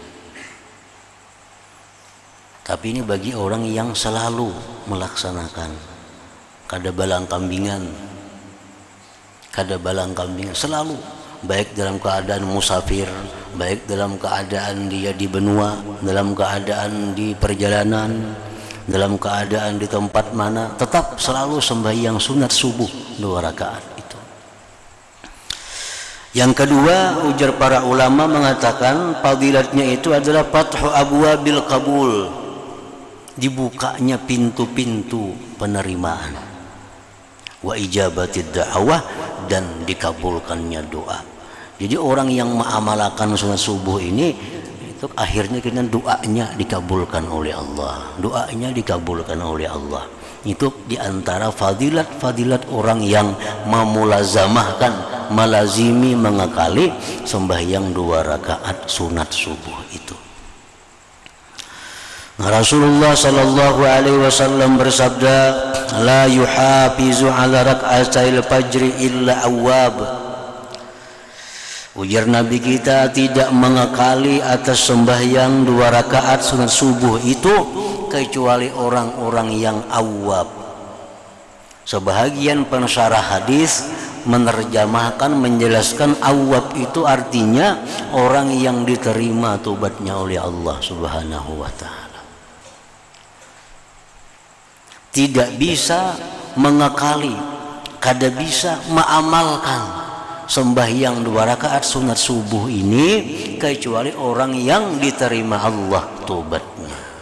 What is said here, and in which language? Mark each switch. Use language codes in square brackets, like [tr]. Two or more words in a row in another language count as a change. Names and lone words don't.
[id] Tapi ini bagi orang yang selalu melaksanakan, [bjn] kada balang kambingan, [id] selalu, baik dalam keadaan musafir, baik dalam keadaan dia di benua, dalam keadaan di perjalanan, dalam keadaan di tempat mana, tetap selalu sembahyang sunat subuh 2 rakaat itu. Yang kedua, ujar para ulama mengatakan fadilatnya itu adalah [ar] فتح أبواب القبول, [id] dibukanya pintu-pintu penerimaan, [ar] وإجابة الدعوة, [id] dan dikabulkannya doa. Jadi orang yang mengamalkan sunat subuh ini itu akhirnya kena doanya dikabulkan oleh Allah. Doanya dikabulkan oleh Allah. Itu diantara fadilat-fadilat orang yang memulazamahkan, melazimi, mengakali sembahyang 2 rakaat sunat subuh itu. [ar] رسول الله صلى الله عليه وسلم bersabda لا يحافظ على ركعتي الفجر إلا أواب. [id] Ujar Nabi kita, tidak mengakali atas sembahyang 2 rakaat sunat subuh itu kecuali orang-orang yang awwab. Sebahagian pensyarah hadis menerjemahkan, menjelaskan awwab itu artinya orang yang diterima tobatnya oleh Allah [ar] سبحانه وتعالى. [id] Tidak bisa mengakali, kada bisa mengamalkan sembahyang 2 rakaat sunat subuh ini kecuali orang yang diterima Allah tobatnya.